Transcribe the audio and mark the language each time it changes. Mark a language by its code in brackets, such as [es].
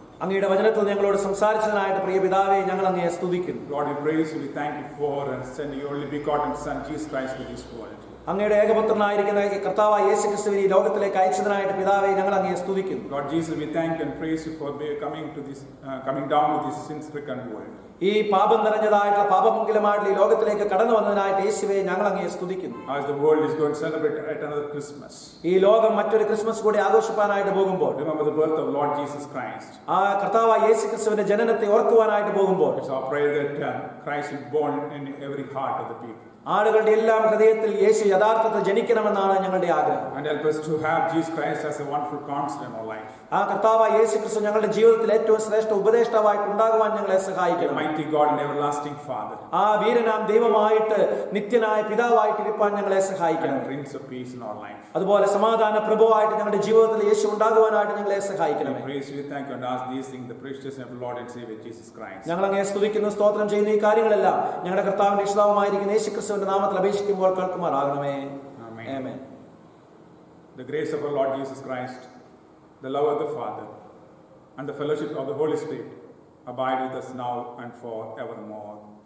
[ml] അങ്ങയുടെ വചനത്തിൽ ഞങ്ങളോട് സംസാരിച്ചതിനായിട്ട് പ്രിയ പിതാവേ, ഞങ്ങൾ അങ്ങയെ സ്തുതിക്കുന്നു. [en] Lord, we praise you. We thank you for sending your only begotten Son, Jesus Christ, to this world. [ml] അങ്ങയുടെ ഏകപുത്രനായിരിക്കുന്ന കർത്താവായ യേശുക്രിസ്തുവിനെ ഈ ലോകത്തിലേക്ക് അയച്ചതിനായിട്ട് പിതാവേ, ഞങ്ങൾ അങ്ങയെ സ്തുതിക്കുന്നു. [en] Lord Jesus, we thank you and praise you for coming down to this sin-stricken world. [ml] ഈ പാപം നിറഞ്ഞതായിട്ടുള്ള പാപമംഗലമായിട്ടുള്ള ഈ ലോകത്തിലേക്ക് കടന്നു വന്നതിനായിട്ട് യേശുവേ, ഞങ്ങൾ അങ്ങയെ സ്തുതിക്കുന്നു. [en] As the world is going to celebrate yet another Christmas, [ml] ഈ ലോകം മറ്റൊരു ക്രിസ്മസ് കൂടി ആഘോഷിപ്പാനായിട്ട് പോകുമ്പോൾ, [en] remember the birth of Lord Jesus Christ. [ml] ആ കർത്താവായ യേശുക്രിസ്തുവിന്റെ ജനനത്തെ ഓർക്കുവാനായിട്ട് പോകുമ്പോൾ, [en] It's our prayer that Christ is born in every heart of the people. [ml] ആളുകളുടെ എല്ലാം ഹൃദയത്തിൽ യേശു യഥാർത്ഥത്തിൽ ജനിക്കണമെന്നാണ് ഞങ്ങളുടെ ആഗ്രഹം. [en] And help us to have Jesus Christ as a wonderful counselor in our life. [ml] ആ കർത്താവായ യേശുക്രിസ്തു ഞങ്ങളുടെ ജീവിതത്തിൽ ഏറ്റവും ശ്രേഷ്ഠ ഉപദേഷ്ടാവായിട്ട് ഉണ്ടാകുവാൻ ഞങ്ങളെ [en] A [ml] സഹായിക്കണം. [en] mighty God and everlasting Father. [ml] ആ വീരനാം ദൈവമായിട്ട് നിത്യനായ പിതാവായിട്ട് ഇരിപ്പാൻ ഞങ്ങളെ സഹായിക്കണം. [en] And Prince of Peace in our life. [ml] അതുപോലെ സമാധാന പ്രഭുവായിട്ട് ഞങ്ങളുടെ ജീവിതത്തിൽ യേശു ഉണ്ടാകുവാനായിട്ട് ഞങ്ങളെ സഹായിക്കണം. [en] We praise you, thank you, and ask these things in the precious name of the Lord and Savior Jesus Christ. [ml] ഞങ്ങൾ അങ്ങയെ സ്തുതിക്കുന്നു, സ്തോത്രം ചെയ്യുന്ന ഈ കാര്യങ്ങളെല്ലാം ഞങ്ങളുടെ കർത്താവിന്റെ രക്ഷിതാവുമായിരിക്കുന്ന യേശുക്രിസ്തുവിന്റെ നാമത്തിൽ അപേക്ഷിക്കുമ്പോൾ കേൾക്കുമാറാകണമേ. ആമേൻ. [en] The grace of our Lord Jesus Christ, the love of the Father, and the fellowship of the Holy Spirit abide with us now and forevermore.